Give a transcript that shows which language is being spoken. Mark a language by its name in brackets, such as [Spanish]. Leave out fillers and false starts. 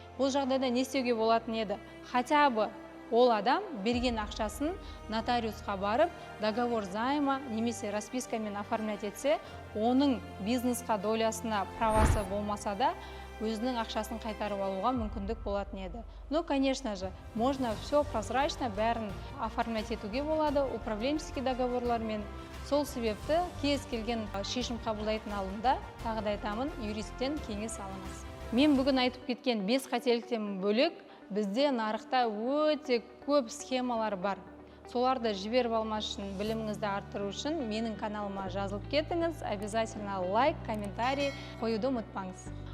[Kazakh] Бұл жағдайда не істеуге болатын еді? [Russian] Хотя бы [Kazakh] ол адам берген ақшасын нотариусқа барып, [Russian] договор займа [Kazakh] немесе распискамен оформлять етсе, оның бизнесқа долясына правасы болмаса да, өзінің ақшасын қайтарып алуға мүмкіндік болатын еді. [Russian] Но, конечно же, можно все прозрачно [Kazakh] бәрін [Russian] оформлять [Kazakh] етуге болады [Russian] управленческий договорлармен. [Kazakh] Сол себепті кез келген шешім қабылдайтын алдында тағы да айтамын, юристтен кеңес алыңыз. Мен бүгін айтып кеткен 5 қателіктен бөлек бізде нарықта өте көп схемалар бар. Соларды жіберіп алмас үшін, біліміңізді арттыру үшін менің каналыма жазылып кетіңіз, обязательно лайк, комментарий қоюды ұмытпаңыз.